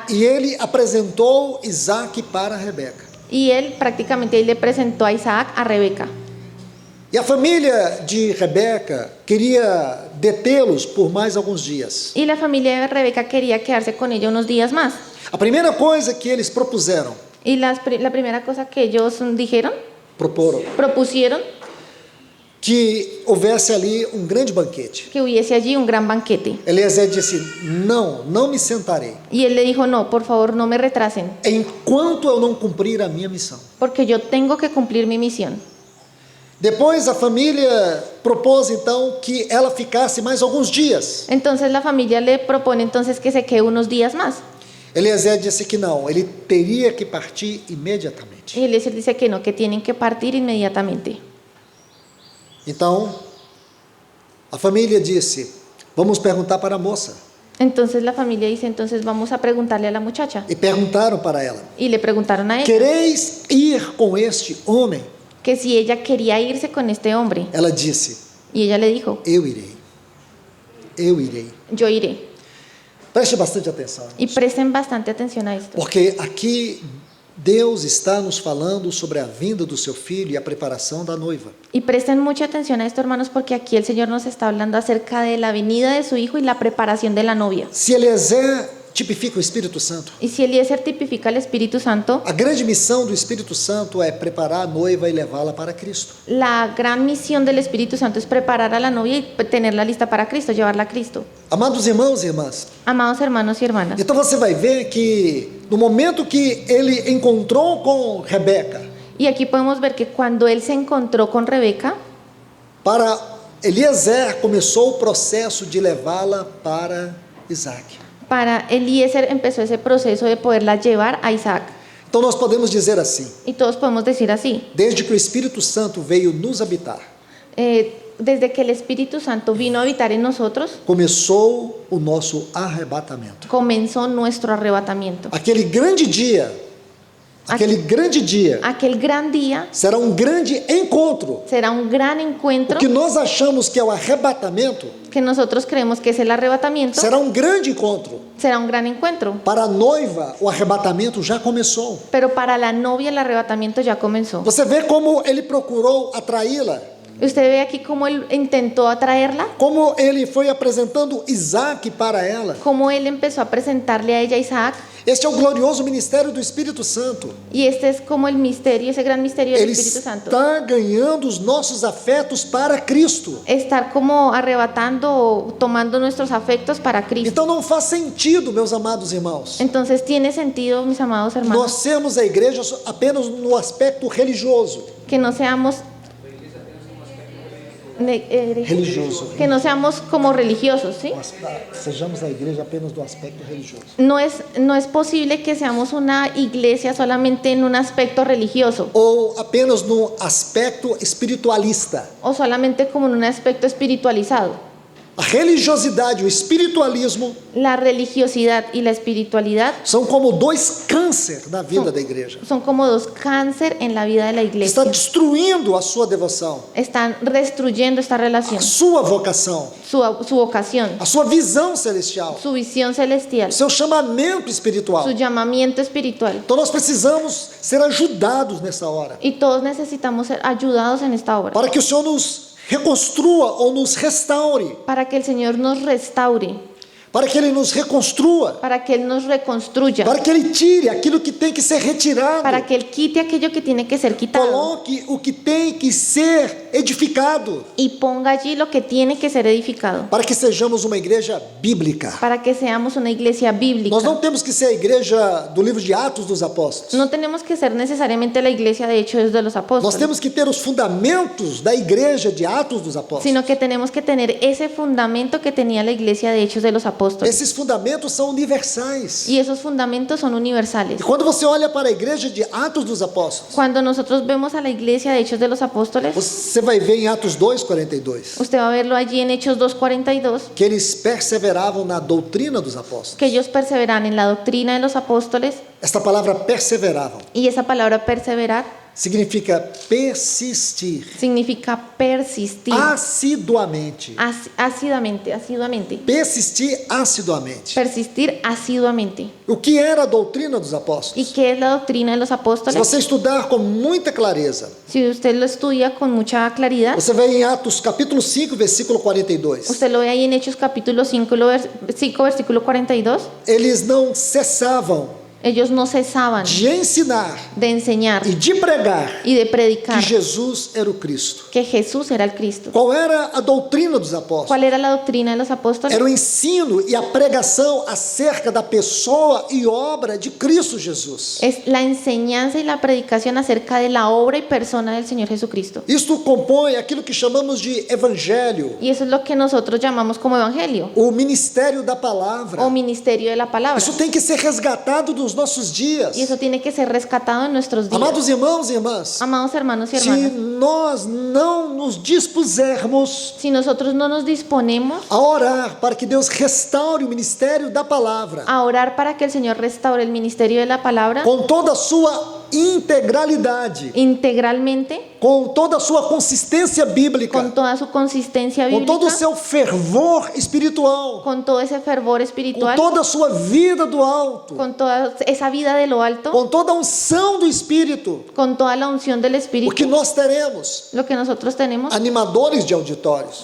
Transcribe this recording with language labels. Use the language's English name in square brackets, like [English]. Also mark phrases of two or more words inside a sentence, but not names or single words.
[Portuguese] E ele apresentou Isaac para Rebeca. [Spanish] Y él prácticamente ahí le presentó a Isaac a Rebeca. [Portuguese] E a família de Rebeca queria detê-los por mais alguns dias. [Spanish] Y la familia de Rebeca quería quedarse con ella unos días más. [Portuguese] A primeira coisa que eles propuseram, [Spanish] Y la primera cosa que ellos propusieron, [Portuguese] que houvesse ali grande banquete. [Spanish] que hubiese allí un gran banquete. [Portuguese] Eliezer disse: não me sentarei, [Spanish] Y él le dijo, no, por favor, no me retrasen, [Portuguese] enquanto eu não cumprir a minha missão. [Spanish] porque yo tengo que cumplir mi misión. [Portuguese] Depois a família propôs então que ela ficasse mais alguns dias. [Spanish] Entonces la familia le propone entonces que se quede unos días más. [Portuguese] Eliezer disse que não, ele teria que partir imediatamente. [Spanish] Y Eliezer dice que no, que tienen que partir inmediatamente. [Portuguese] Então, a família disse: vamos perguntar para a moça. [Spanish] Entonces la familia dice, entonces vamos a preguntarle a la muchacha. [Portuguese] E perguntaram para ela: [Spanish] Y le preguntaron a ella [Portuguese] quereis ir com este homem? [Spanish] que si ella quería irse con este hombre. [Portuguese] Ela disse: [Spanish] Y ella le dijo, [Portuguese] eu irei, eu irei. [Spanish] yo iré. [Portuguese] Preste bastante atenção, [Spanish] Y presten bastante atención a esto. [Portuguese] porque aqui Deus está nos falando sobre a vinda do seu filho e a preparação da noiva. [Spanish] Y presten mucha atención a esto, hermanos, porque aquí el Señor nos está hablando acerca de la venida de su hijo y la preparación de la novia. [Portuguese] Se Eliezer tipifica o Espírito Santo, [Spanish] Y si Eliezer tipifica el Espíritu Santo, [Portuguese] a grande missão do Espírito Santo é preparar a noiva e levá-la para Cristo. [Spanish] la gran misión del Espíritu Santo es preparar a la novia y tenerla lista para Cristo, llevarla a Cristo. [Portuguese] Amados irmãos e irmãs, [Spanish] Amados hermanos y hermanas, [Portuguese] então você vai ver que no momento que ele encontrou com Rebeca, [Spanish] y aquí podemos ver que cuando él se encontró con Rebeca, [Portuguese] para Eliezer começou o processo de levá-la para Isaac. [Spanish] para Eliezer empezó ese proceso de poderla llevar a Isaac. [Portuguese] Então nós podemos dizer assim: [Spanish] Y todos podemos decir así, [Portuguese] desde que o Espírito Santo veio nos habitar, [Spanish] desde que el Espíritu Santo vino a habitar en nosotros, [Portuguese] começou o nosso arrebatamento. [Spanish] comenzó nuestro arrebatamiento. [Portuguese] Aquele grande dia, aquele [Spanish] Gran día [Portuguese] será grande encontro. [Spanish] será un gran [Portuguese] O [Spanish] encuentro [Portuguese] que nós achamos que é o arrebatamento [Spanish] que nosotros creemos que es el arrebatamiento, [Portuguese] será grande encontro. [Spanish] será un gran encuentro. [Portuguese] Para a noiva, o arrebatamento já começou. [Spanish] Pero para la novia el arrebatamiento ya comenzó. [Portuguese] Você vê como ele procurou atraí-la, [Spanish] Usted ve aquí cómo él intentó atraerla, [Portuguese] como ele foi apresentando Isaac para ela. [Spanish] cómo él empezó a presentarle a ella a Isaac. [Portuguese] Este é o glorioso ministério do Espírito Santo. [Spanish] Y este es como el misterio, ese gran misterio del [Portuguese] Ele [Spanish] Espíritu Santo. [Portuguese] está ganhando os nossos afetos para Cristo. [Spanish] Estar como arrebatando o tomando nuestros afectos para Cristo. [Portuguese] Então não faz sentido, meus amados irmãos, [Spanish] Entonces tiene sentido, mis amados hermanos, [Portuguese] nós sermos a igreja apenas no aspecto religioso. [Spanish] que no seamos religioso. Que no seamos como religiosos, ¿sí? [Portuguese] Sejamos a igreja apenas do aspecto religioso. [Spanish] No es posible que seamos una iglesia solamente en un aspecto religioso [Portuguese] Ou apenas no aspecto espiritualista. [Spanish] o solamente como en un aspecto espiritualizado. [Portuguese] A religiosidade e o espiritualismo [Spanish] La religiosidad y la espiritualidad [Portuguese] são como dois cânceres da vida da igreja. [Spanish] son como dos cáncer en la vida de la [Portuguese] Está [Spanish] iglesia. [Portuguese] destruindo a sua devoção, [Spanish] Están destruyendo esta [Portuguese] a [Spanish] relación, [Portuguese] sua vocação, [Spanish] su vocación, [Portuguese] a sua visão celestial, [Spanish] su visión celestial, [Portuguese] seu chamamento espiritual. [Spanish] su llamamiento espiritual. [Portuguese] Então nós precisamos ser ajudados nessa hora, [Spanish] Y todos necesitamos ser ayudados en esta obra [Portuguese] para que o Senhor nos reconstrua ou nos restaure, [Spanish] para que el Señor nos restaure, [Portuguese] para que Ele nos reconstrua, [Spanish] para que Él nos reconstruya, [Portuguese] para que Ele tire aquilo que tem que ser retirado, [Spanish] para que Él quite aquello que tiene que ser quitado [Portuguese] coloque o que tem que ser edificado, [Spanish] y ponga allí lo que tiene que ser edificado, [Portuguese] para que sejamos uma igreja bíblica. [Spanish] para que seamos una iglesia bíblica. [Portuguese] Nós não temos que ser a igreja do livro de Atos dos Apóstolos. [Spanish] No tenemos que ser necesariamente la iglesia de Hechos de los [Portuguese] Nós [Spanish] Apóstoles, [Portuguese] temos que ter os fundamentos da igreja de Atos dos Apóstolos. [Spanish] sino que tenemos que tener ese fundamento que tenía la iglesia de Hechos de los Apóstoles. [Portuguese] Esses fundamentos são universais. [Spanish] Y esos fundamentos son universales. [Portuguese] E quando você olha para a igreja de Atos dos Apóstolos, [Spanish] Cuando nosotros vemos a la iglesia de Hechos de los Apóstoles, [Portuguese] você vai ver em Atos 2:42 [Spanish] usted va a verlo allí en Hechos 2:42, [Portuguese] que eles perseveravam na doutrina dos apóstolos. [Spanish] que ellos perseveran en la doctrina de los apóstoles, [Portuguese] Esta palavra perseveravam [Spanish] y esa palabra perseverar [Portuguese] significa persistir [Spanish] significa persistir [Portuguese] assiduamente. [Spanish] Asiduamente. [Portuguese] Persistir assiduamente. [Spanish] Persistir asiduamente. [Portuguese] O que era a doutrina dos [Spanish] ¿Y [Portuguese] apóstolos? [Spanish] qué es la doctrina de los [Portuguese] Se [Spanish] apóstoles? [Portuguese] você estudar com muita clareza, [Spanish] Si usted lo estudia con mucha claridad, [Portuguese] você vê em Atos capítulo 5, versículo 42. [Spanish] usted lo ve ahí en Hechos capítulo 5, versículo 42. [Portuguese] Eles não cessavam [Spanish] Ellos no cesaban [Portuguese] de ensinar [Spanish] de enseñar [Portuguese] e de pregar [Spanish] y de [Portuguese] que [Spanish] predicar [Portuguese] Jesus era o Cristo. [Spanish] que Jesús era el Cristo. [Portuguese] Qual era a doutrina dos apóstolos? [Spanish] ¿Cuál era la doctrina de los apóstoles? [Portuguese] Era o ensino e a pregação acerca da pessoa e obra de Cristo Jesus. [Spanish] Es la enseñanza y la predicación acerca de la obra y persona del Señor Jesucristo. [Portuguese] Isto compõe aquilo que chamamos de evangelho, [Spanish] Y eso es lo que nosotros llamamos como evangelio [Portuguese] o ministério da palavra. [Spanish] o ministerio de la palabra. [Portuguese] Isso tem que ser resgatado dos nossos dias. [Spanish] Y eso tiene que ser rescatado en nuestros días. [Portuguese] Amados irmãos e irmãs, [Spanish] Amados hermanos y [Portuguese] se [Spanish] hermanas, [Portuguese] nós não nos dispusermos [Spanish] si nosotros no nos disponemos [Portuguese] a orar para que Deus restaure o ministério da palavra [Spanish] a orar para que el Señor restaure el ministerio de la palabra [Portuguese] com toda a sua integralidade, [Spanish] integralmente, [Portuguese] com toda a sua consistência bíblica, [Spanish] con toda su consistencia [Portuguese] com todo o [Spanish] bíblica, [Portuguese] seu fervor espiritual, [Spanish] con todo ese fervor [Portuguese] com [Spanish] espiritual, [Portuguese] toda a sua vida do alto, [Spanish] con toda esa vida de lo alto, [Portuguese] com toda a unção do Espírito, [Spanish] con toda la unción del [Portuguese] o [Spanish] Espíritu. [Portuguese] que nós teremos [Spanish] Lo que nosotros [Portuguese] animadores de auditórios,